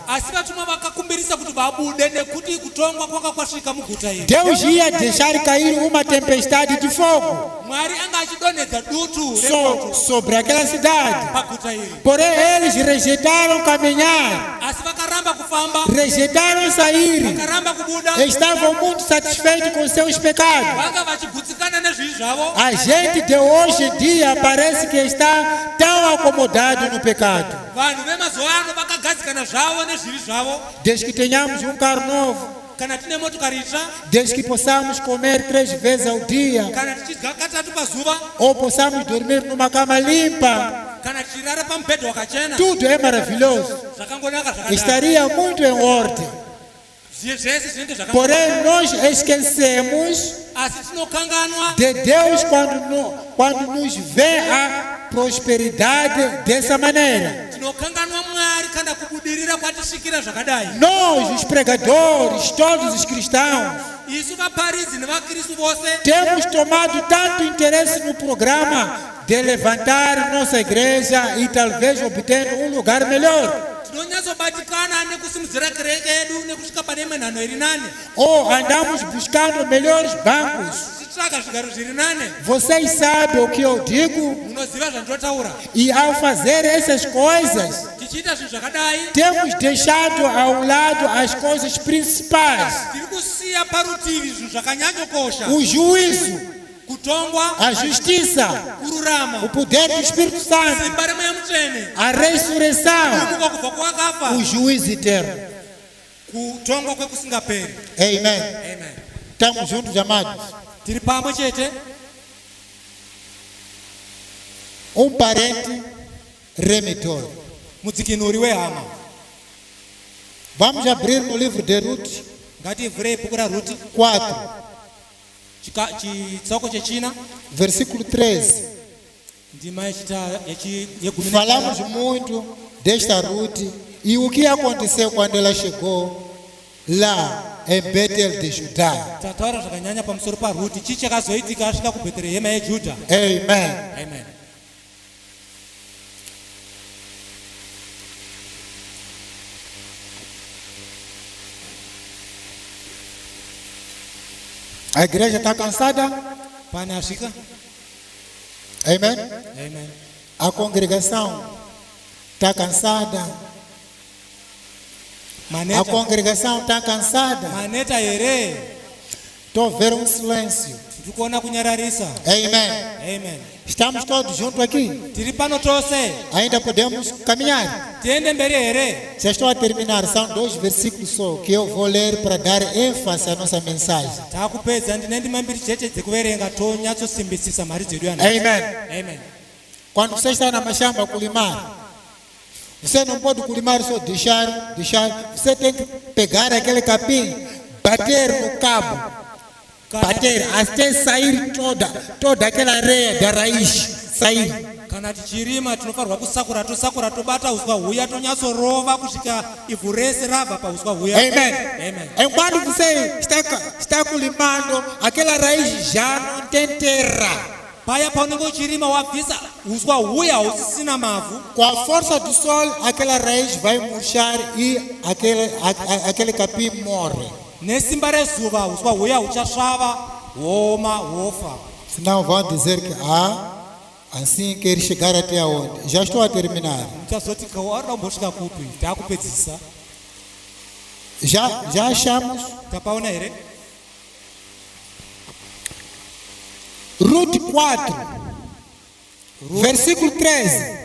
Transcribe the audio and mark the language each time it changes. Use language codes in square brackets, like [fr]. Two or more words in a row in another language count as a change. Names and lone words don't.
[sn] Asi vatumwa vakakumbirisa kuti vabude nekuti kutongwa kwakasvika muguta iri. [pt] Deus ia deixar cair uma tempestade de fogo [sn] Mwari anga achidonhedza dutu remoto [pt] sobre aquela cidade. [sn] paguta iri. [pt] Porém, eles rejeitaram caminhar, [sn] Asi vakaramba kufamba, [pt] rejeitaram sair, [sn] vakaramba kubuda, [pt] estavam muito satisfeitos com seus pecados. [sn] vanga vachigutsikana nezvivi zvavo. [pt] A gente de hoje em dia parece que está tão acomodado no pecado. [sn] Vanhu vemazuva ano vakagadzikana zvavo nezvivi zvavo. [pt] Desde que tenhamos um carro novo, [sn] Kana tine motokari itsva, [pt] desde que possamos comer 3 vezes ao dia, [sn] kana tichidya katatu pazuva, [pt] ou possamos dormir numa cama limpa, [sn] kana tichirara pamubhedha wakachena, [pt] tudo é maravilhoso. [sn] zvakangonaka zvakadaro. [pt] Estaria muito em ordem. [sn] Zvese zvinenge zvakanaka. [pt] Porém, nós esquecemos [sn] Asi tinokanganwa [pt] de Deus quando nos vê a prosperidade dessa maneira. [sn] tinokanganwa Mwari kana kubudirira kwatisvikira zvakadai. [pt] Nós, os pregadores, todos os cristãos, [sn] Isu vaparidzi nevakristu vose [pt] temos tomado tanto interesse no programa de levantar nossa igreja e talvez obter um lugar melhor. [sn] tinonyatsobatikana nekusimudzira kereke yedu nekusvika pane imwe nhanho iri nane. [pt] Ou andamos buscando melhores bancos. [sn] Tichitsvaka zvigaro zviri nane. [pt] Vocês sabem o que eu digo? [sn] Munoziva zvandotaura. [pt] E ao fazer essas coisas, [sn] Tichiita zvinhu zvakadai, [pt] temos deixado ao lado as coisas principais: [sn] tiri kusiya parutivi zvinhu zvakanyanyokosha. [pt] o juízo, [sn] Kutongwa, [pt] a justiça, [sn] kururama, [pt] o poder do Espírito Santo, [sn] simba remweya mutsvene, [pt] a ressurreição, [sn] kumuka kubva kwakafa, [pt] o juízo eterno. [sn] kutongwa kwekusingaperi. [pt] Amém. [sn] Amen. [pt] Estamos juntos, amados? [sn] Tiri pamwe chete. [pt] Um parente remitor. [sn] Mudzikinuri wehama. [pt] Vamos abrir no livro de Ruth [sn] Ngativhurei bhuku raRuti 4, chitsauko chechina [pt] versículo 13. [sn] ndima yegumi [pt] Falamos muito desta Ruth e o que aconteceu quando ela chegou lá em Betel de Judá. [sn] tataura zvakanyanya pamusoro paRuti, chii chakazoitika asvika kubheterehema yejudha. [pt] Amém. [sn] Amen. [pt] A igreja está cansada? [sn] Pane asvika. [pt] Amém. [sn] Amen. [pt] A congregação está cansada? A [sn] Maneta, [pt] congregação está cansada? [sn] maneta here. [pt] Estou vendo um silêncio. [sn] Tiri kuona kunyararisa. [pt] Amém. [sn] Amen. [pt] Estamos todos juntos aqui. [sn] Tiri pano tose. [pt] Ainda podemos caminhar. [sn] Tiende mberi here. [pt] Já estou a terminar. São 2 versículos só que eu vou ler para dar ênfase à nossa mensagem. [sn] Taakupedza ndine ndima mbiri chete dzekuverenga tonyatsosimbisisa mhari dzedu yana. [pt] Amém. [sn] Amen. [pt] Quando você está na machamba a culimar, você não pode culimar só deixar. Você tem que pegar aquele capim, bater no cabo, bater até sair toda aquela areia da raiz, sair. [sn] Kana tichirima tinofanirwa kusakura tobata uswa huya tonyatsorova kusvika ivhu rese rabva pauswa huya. [pt] Amém. [sn] Amen. [pt] Enquanto você está culimando, aquela raiz já não tem terra. [sn] Paya paunenge uchirima wabvisa uswa huya husisina mavhu. [pt] Com a força do sol, aquela raiz vai murchar e aquele capim morre. [sn] Nesimba rezuva uswa huya huchasvava, hwoma, hwofa. [pt] Senão vão dizer que assim quer chegar até aonde? Já estou a terminar. [sn] Muchazoti kawarida kumbosvika kupi? Taakupedzisa. [pt] Já achamos? [sn] Tapaona here? [pt] Ruth 4, versículo 13.